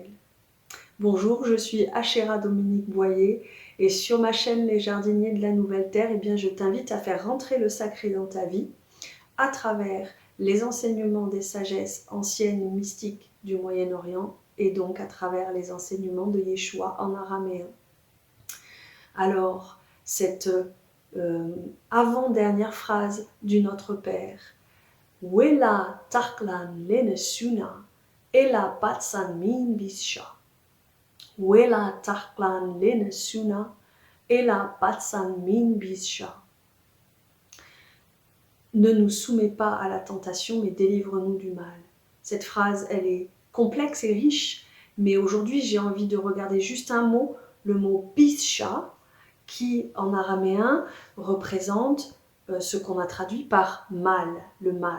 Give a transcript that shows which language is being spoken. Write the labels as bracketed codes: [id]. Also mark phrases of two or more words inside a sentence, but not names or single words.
[fr] Bonjour, je suis Achéra Dominique Boyer et sur ma chaîne Les Jardiniers de la Nouvelle Terre, eh bien, je t'invite à faire rentrer le sacré dans ta vie à travers les enseignements des sagesses anciennes et mystiques du Moyen-Orient et donc à travers les enseignements de Yeshua en araméen. Alors, cette avant-dernière phrase du Notre Père, [arc] ܘܠܐ ܬܥܠܢ ܠܢܣܝܘܢܐ ܐܠܐ ܦܨܢ ܡܢ ܒܝܫܐ. ܘܠܐ ܬܥܠܢ ܠܢܣܝܘܢܐ ܐܠܐ ܦܨܢ ܡܢ ܒܝܫܐ. [fr] Ne nous soumets pas à la tentation, mais délivre-nous du mal. Cette phrase, elle est complexe et riche, mais aujourd'hui, j'ai envie de regarder juste un mot, le mot bisha, qui en araméen représente ce qu'on a traduit par mal, le mal.